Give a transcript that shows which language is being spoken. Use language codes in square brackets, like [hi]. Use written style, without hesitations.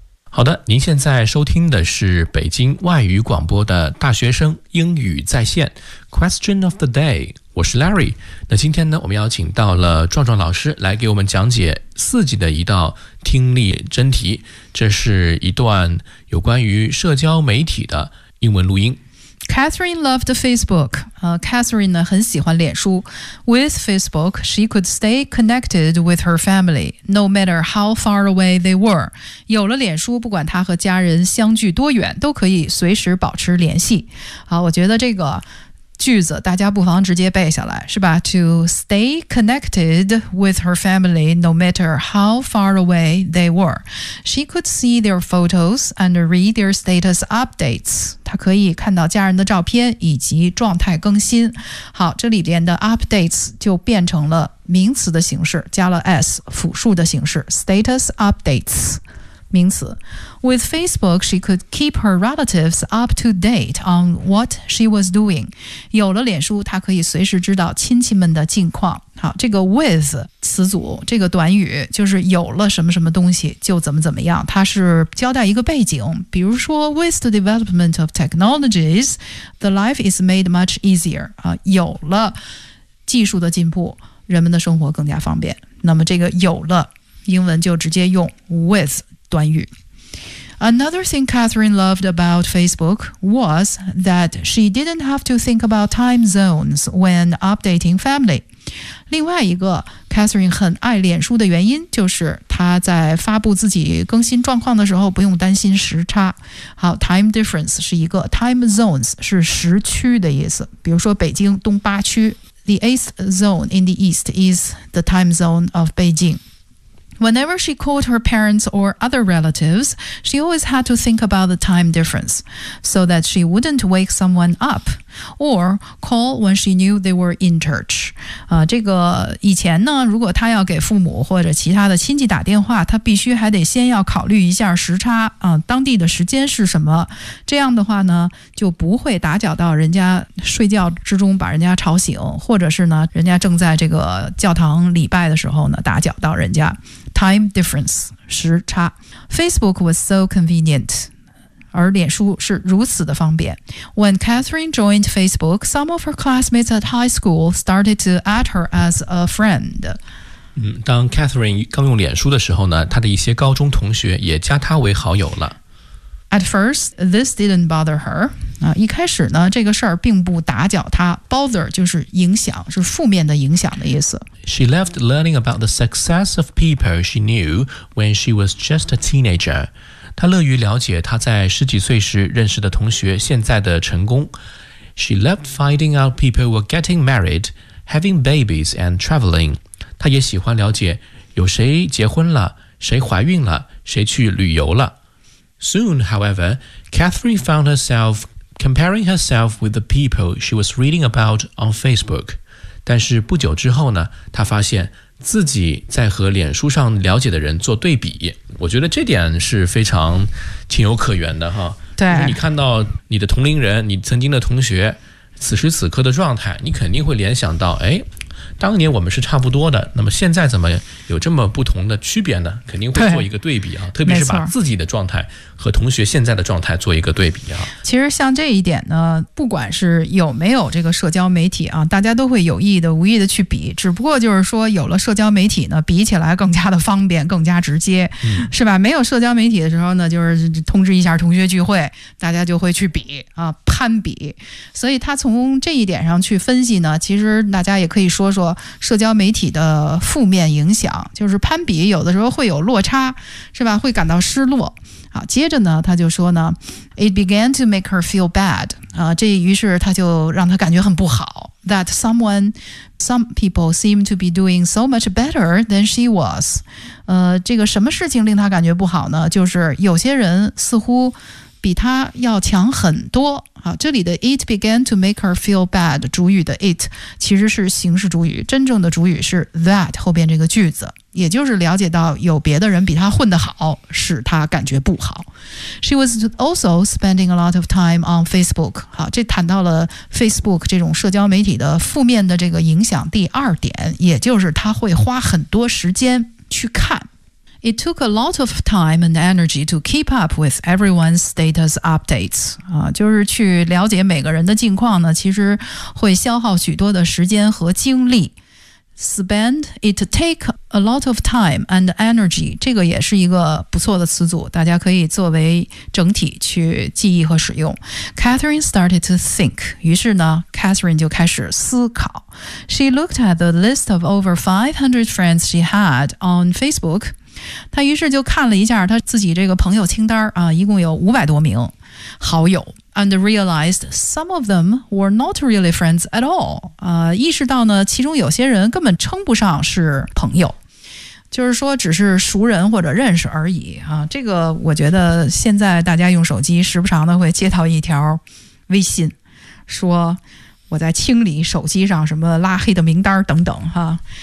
[zh] 好的，您现在收听的是北京外语广播的大学生英语在线 [en] Question of the Day， [zh] 我是 Larry。那今天呢，我们邀请到了壮壮老师来给我们讲解四级的一道听力真题，这是一段有关于社交媒体的英文录音。 [en] Catherine loved Facebook. [zh] Catherine 呢很喜欢脸书。 [en] With Facebook, she could stay connected with her family, no matter how far away they were. [zh] 有了脸书，不管她和家人相距多远，都可以随时保持联系。好，我觉得这个句子，大家不妨直接背下来，是吧 [en] ？To stay connected with her family, no matter how far away they were, she could see their photos and read their status updates. [zh] 她可以看到家人的照片以及状态更新。好，这里边的 updates 就变成了名词的形式，加了 s 复数的形式 ，status updates。 [en] 名词 With Facebook, she could keep her relatives up to date on what she was doing. [zh] 有了脸书，她可以随时知道亲戚们的近况。好，这个 with 词组，这个短语就是有了什么什么东西就怎么怎么样，它是交代一个背景。 [en] 比如说 with the development of technologies, the life is made much easier. [zh] 有了技术的进步，人们的生活更加方便。那么这个有了，英文就直接用 with短语。 [en] Another thing Catherine loved about Facebook was that she didn't have to think about time zones when updating family. [zh] 另外一个 Catherine 很爱脸书的原因就是她在发布自己更新状况的时候不用担心时差。好 ,time difference 是一个 ,time zones 是时区的意思。比如说北京东八区 [en] ,the eighth zone in the east is the time zone of Beijing. Whenever she called her parents or other relatives, she always had to think about the time difference so that she wouldn't wake someone up or call when she knew they were in church. [zh] 这个以前呢，如果她要给父母或者其他的亲戚打电话，她必须还得先要考虑一下时差，当地的时间是什么。这样的话呢，就不会打搅到人家睡觉之中把人家吵醒，或者是呢，人家正在这个教堂礼拜的时候呢，打搅到人家。 Time difference, 时差。 [en] Facebook was so convenient, [zh] 而脸书是如此的方便。 [en] When Catherine joined Facebook, some of her classmates at high school started to add her as a friend. [zh] 当 Catherine 刚用脸书的时候呢，她的一些高中同学也加她为好友了。 [en] At first, this didn't bother her. [zh] 一开始呢，这个事儿并不打搅她。 Bother 就是影响，是负面的影响的意思。 [en] She loved learning about the success of people she knew when she was just a teenager. [zh] 她乐于了解她在十几岁时认识的同学现在的成功。 [en] She loved finding out people were getting married, having babies, and traveling. [zh] 她也喜欢了解有谁结婚了，谁怀孕了，谁去旅游了。 [en] Soon, however, Catherine found herself comparing herself with the people she was reading about on Facebook. [zh] 但是不久之后呢，他发现自己在和脸书上了解的人做对比。我觉得这点是非常情有可原的哈。对，你看到你的同龄人，你曾经的同学此时此刻的状态，你肯定会联想到，哎，当年我们是差不多的，那么现在怎么有这么不同的区别呢？肯定会做一个对比啊，特别是把自己的状态和同学现在的状态做一个对比啊。其实像这一点呢，不管是有没有这个社交媒体啊，大家都会有意的无意的去比，只不过就是说有了社交媒体呢，比起来更加的方便，更加直接，是吧？没有社交媒体的时候呢，就是通知一下同学聚会，大家就会去比啊，攀比。所以他从这一点上去分析呢，其实大家也可以说说社交媒体的负面影响，就是攀比有的时候会有落差，是吧？会感到失落。好，接着呢，他就说呢 ， [en] It began to make her feel bad。 [zh] 这于是他就让他感觉很不好。 [en] That some people seem to be doing so much better than she was。 [zh] 这个什么事情令他感觉不好呢？就是有些人似乎比他要强很多。好，这里的 [en] it began to make her feel bad， [zh] 主语的 it 其实是形式主语，真正的主语是 that 后边这个句子，也就是了解到有别的人比她混得好，使她感觉不好。 [en] She was also spending a lot of time on Facebook。 [zh] 好，这谈到了 Facebook 这种社交媒体的负面的这个影响。第二点，也就是她会花很多时间去看。 [en] It took a lot of time and energy to keep up with everyone's status updates. [zh] 就是去了解每个人的近况呢，其实会消耗许多的时间和精力。 [en] It take a lot of time and energy. [zh] 这个也是一个不错的词组，大家可以作为整体去记忆和使用。 [en] Catherine started to think. [zh] 于是呢 ，Catherine 就开始思考。 [en] She looked at the list of over 500 friends she had on Facebook. [zh] 他于是就看了一下他自己这个朋友清单啊，一共有500多名好友。 [en] And realized some of them were not really friends at all. [zh] 意识到呢，其中有些人根本称不上是朋友，就是说只是熟人或者认识而已啊。这个我觉得现在大家用手机时不常的会接到一条微信，说我在清理手机上什么拉黑的名单等等哈。